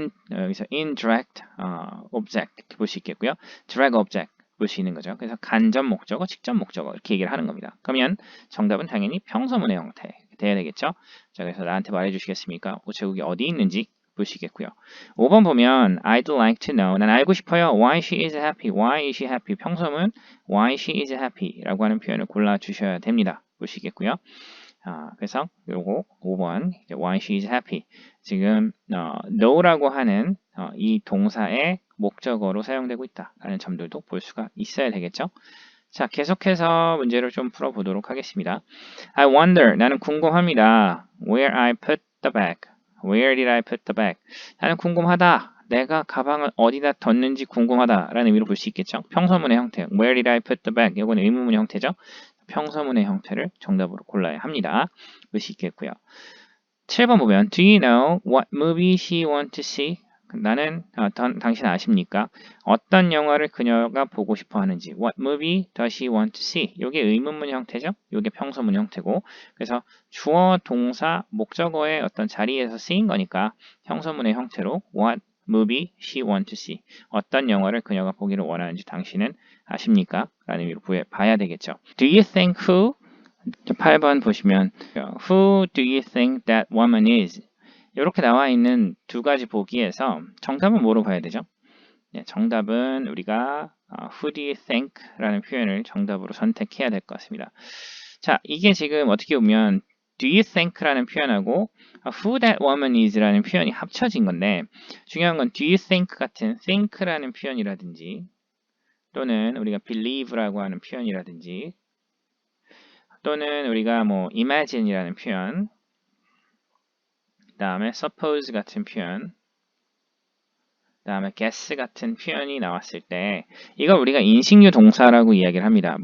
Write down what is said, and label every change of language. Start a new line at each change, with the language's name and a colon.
Korean: 여기서 indirect object 볼 수 있겠고요. direct object 볼 수 있는 거죠. 그래서 간접 목적어, 직접 목적어 이렇게 얘기를 하는 겁니다. 그러면 정답은 당연히 평서문의 형태 돼야 되겠죠. 자, 그래서 나한테 말해 주시겠습니까? 우체국이 어디 있는지 보시겠고요. 5번 보면
English: I'd like to know.
Korean: 난 알고 싶어요.
English: Why she is happy. Why is she happy.
Korean: 평소문
English: why she is happy
Korean: 라고 하는 표현을 골라 주셔야 됩니다. 보시겠고요. 그래서 요거 5번
English: why she is happy.
Korean: 지금 know라고 하는 이 동사의 목적어로 사용되고 있다라는 점들도 볼 수가 있어야 되겠죠. 자, 계속해서 문제를 좀 풀어보도록 하겠습니다.
English: I wonder.
Korean: 나는 궁금합니다.
English: Where I put the bag. Where did I put the bag?
Korean: 나는 궁금하다. 내가 가방을 어디다 뒀는지 궁금하다라는 의미로 볼 수 있겠죠. 평서문의 형태.
English: Where did I put the bag?
Korean: 이건 의문문의 형태죠. 평서문의 형태를 정답으로 골라야 합니다. 볼 수 있겠고요.
English: 7번 보면 Do you know what movie she want to see?
Korean: 나는 당신 아십니까? 어떤 영화를 그녀가 보고 싶어 하는지.
English: What movie does she want to see?
Korean: 이게 의문문 형태죠. 이게 평서문 형태고. 그래서 주어, 동사, 목적어의 어떤 자리에서 쓰인 거니까 평서문의 형태로
English: What movie she want to see?
Korean: 어떤 영화를 그녀가 보기를 원하는지 당신은 아십니까? 라는 의미로 봐야 되겠죠.
English: Do you think who?
Korean: 8번 보시면
English: Who do you think that woman is?
Korean: 이렇게 나와 있는 두 가지 보기에서 정답은 뭐로 봐야 되죠? 네, 정답은 우리가
English: Who do you think?
Korean: 라는 표현을 정답으로 선택해야 될 것 같습니다. 자, 이게 지금 어떻게 보면
English: Do you think?
Korean: 라는 표현하고
English: Who that woman is?
Korean: 라는 표현이 합쳐진 건데 중요한 건
English: Do you think
Korean: 같은 think라는 표현이라든지 또는 우리가 believe라고 하는 표현이라든지 또는 우리가 뭐 imagine이라는 표현, 그 다음에 suppose 같은 표현, 그 다음에 guess 같은 표현이 나왔을 때 이걸 우리가 인식류 동사라고 이야기를 합니다.